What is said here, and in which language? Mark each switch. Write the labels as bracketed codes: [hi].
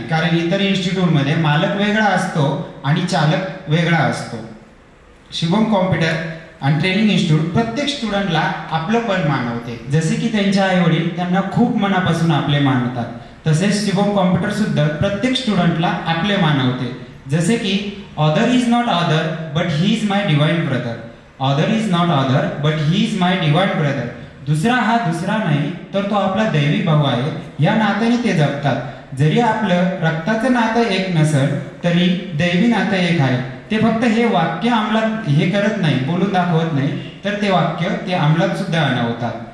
[mr] कारण इतर इन्स्टिट्यूटमध्ये मालक वेगळा असतो आणि चालक वेगळा असतो. शुभम कॉम्प्युटर आणि ट्रेनिंग इन्स्टिट्यूट प्रत्येक स्टुडंटला आपलं पण मानवते. जसे की त्यांच्या आई वडील त्यांना खूप मनापासून आपले मानवतात, तसेच शुभम कॉम्प्युटर सुद्धा प्रत्येक स्टुडंटला आपले मानवते. जसे की [en] Other is not other but he is my divine brother. Other is not other but he is my divine brother. [mr] दुसरा हा दुसरा नाही तर तो आपला दैवी भाऊ आहे, या नात्याने ते जगतात. जरी आपलं रक्ताचं नातं एक नसेल तरी दैवी नातं एक आहे. ते फक्त हे वाक्य अंमलात हे करत नाही, बोलून दाखवत नाही, तर ते वाक्य ते अंमलात सुद्धा आणवतात.